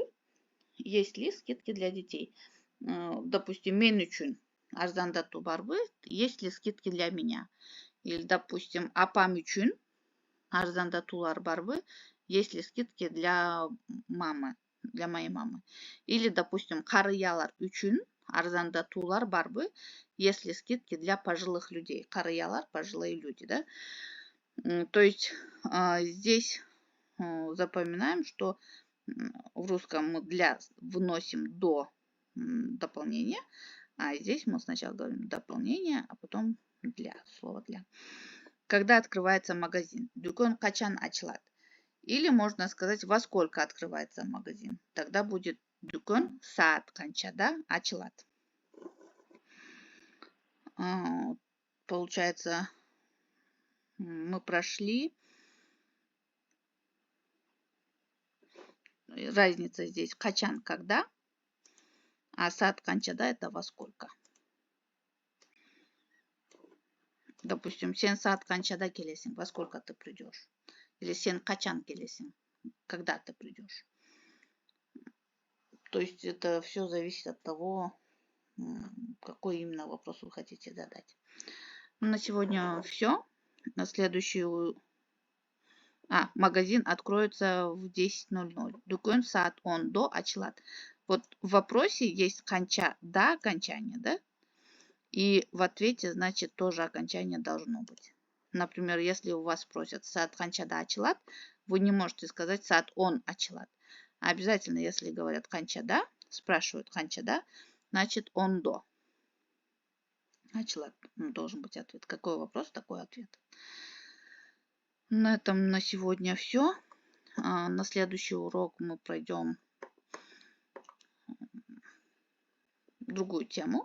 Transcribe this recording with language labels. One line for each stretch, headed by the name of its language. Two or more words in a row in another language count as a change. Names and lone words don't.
Russian: Есть ли скидки для детей? Допустим,
Kyrgyz: мен үчүн арзандатуу барбы.
Russian: Есть ли скидки для меня? Или, допустим,
Kyrgyz: апам үчүн арзандатуулар барбы.
Russian: Есть ли скидки для мамы, для моей мамы? Или, допустим,
Kyrgyz: карыялар үчүн арзандатуулар барбы.
Russian: Есть ли скидки для пожилых людей? Карыялар, пожилые люди, да? То есть здесь запоминаем, что в русском мы для вносим до дополнения, а здесь мы сначала говорим дополнение, а потом для, слово для. Когда открывается магазин?
Kyrgyz: Дүкөн качан ачылат?
Russian: Или можно сказать, во сколько открывается магазин? Тогда будет
Kyrgyz: дүкөн саат канчада ачылат.
Russian: Получается, мы прошли. Разница здесь качан когда, а
Kyrgyz: саат канчада
Russian: это во сколько. Допустим,
Kyrgyz: сен саат канчада келесиң,
Russian: во сколько ты придешь.
Kyrgyz: Или сен качан келесиң,
Russian: когда ты придешь. То есть это все зависит от того, какой именно вопрос вы хотите задать. На сегодня все. На следующую... магазин откроется в 10:00.
Kyrgyz: Дүкөн саат 10 ачылат.
Russian: Вот в вопросе есть канча, да, окончание, да? И в ответе, значит, тоже окончание должно быть. Например, если у вас спросят
Kyrgyz: саат канчада ачылат,
Russian: вы не можете сказать
Kyrgyz: саат 10 ачылат.
Russian: Обязательно, если говорят канчада, спрашивают канчада, значит 10 ачылат. Должен быть ответ. Какой вопрос, такой ответ. На этом на сегодня все. На следующий урок мы пройдем другую тему.